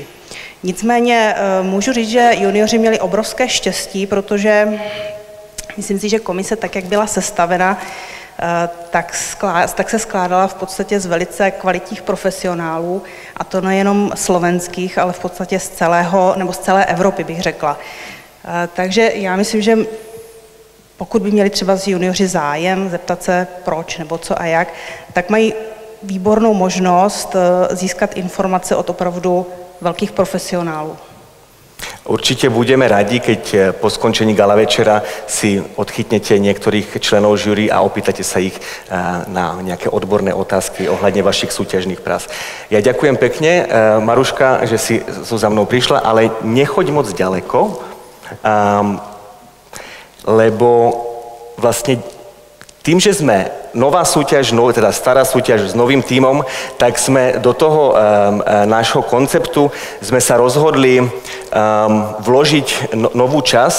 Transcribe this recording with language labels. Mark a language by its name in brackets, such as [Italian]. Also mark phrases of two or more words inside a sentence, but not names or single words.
[Czech] Nicméně můžu říct, že junioři měli obrovské štěstí, protože myslím si, že komise, tak jak byla sestavena, tak se skládala v podstatě z velice kvalitních profesionálů, a to nejenom slovenských, ale v podstatě z celé Evropy, bych řekla. Takže já myslím, že pokud by měli třeba z junioři zájem zeptat se proč nebo co a jak, tak mají výbornou možnost získat informace od opravdu velkých profesionálů. [Slovak] Určite budeme radi, keď po skončení gala večera si odchytnete niektorých členov žúry a opýtate sa ich na nejaké odborné otázky ohľadne vašich súťažných prác. Ja ďakujem pekne, Maruška, že si za mnou prišla, ale nechoď moc ďaleko, lebo vlastne tým, že sme nová súťaž, teda stará súťaž s novým tímom, tak sme do toho nášho konceptu sme sa rozhodli vložiť novú časť.